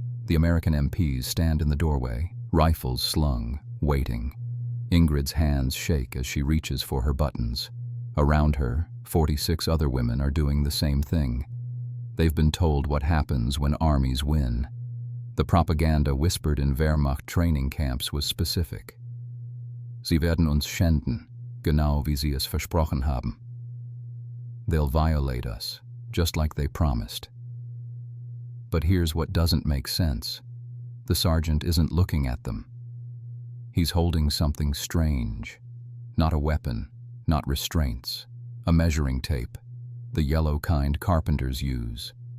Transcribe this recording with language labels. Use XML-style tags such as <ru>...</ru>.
<en>The American MPs stand in the doorway, rifles slung, waiting. Ingrid's hands shake as she reaches for her buttons. Around her, 46 other women are doing the same thing. They've been told what happens when armies win. The propaganda whispered in Wehrmacht training camps was specific.</en> <de>Sie werden uns schänden, genau wie sie es versprochen haben.</de> <en>They'll violate us, just like they promised. But here's what doesn't make sense. The sergeant isn't looking at them. He's holding something strange. Not a weapon, not restraints. A measuring tape, the yellow kind carpenters use.</en>